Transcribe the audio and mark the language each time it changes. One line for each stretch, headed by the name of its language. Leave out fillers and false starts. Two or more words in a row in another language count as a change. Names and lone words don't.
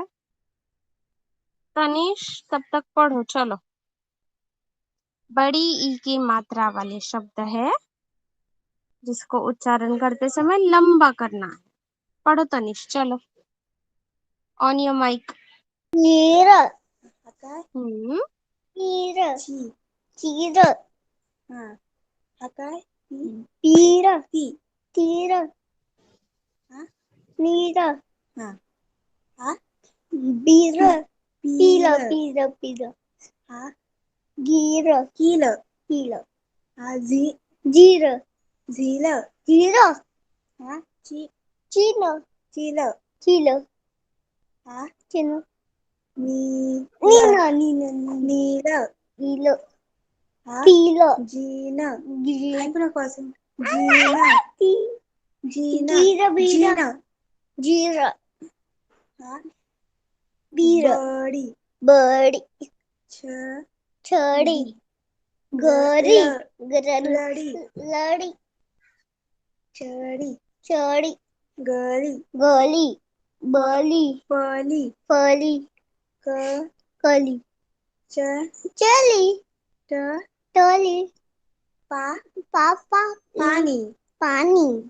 Hindi: तनीश तब तक पढ़ो, चलो। बड़ी ई की मात्रा वाले शब्द है जिसको उच्चारण करते समय लंबा करना है। पढ़ो तनिष, चलो।
English: on your mic.
Hindi: चीर, हम्म चीर, चीर, हाँ, हकार, तीर, तीर, हाँ, नीर, हाँ, हाँ, बीर, पील, पील, पील, हाँ, गिर, कील, कील, हाँ, जीर, झील, झील, हाँ, चील, चील, चील, हाँ, चील, नील, नील, नील, नील, हाँ, पील, जीन, जीन,
Marathi: पुन्हा पासून,
Hindi: जीन, जीन, जीन, जीर, हाँ, बीर, बड़ी, बड़ी, छड़ी, गरी, गरली, लड़ी, चढ़ी, चढ़ी, गली, गली, बली, पली, पली, कली, चली, टली, पापा, पानी, पानी,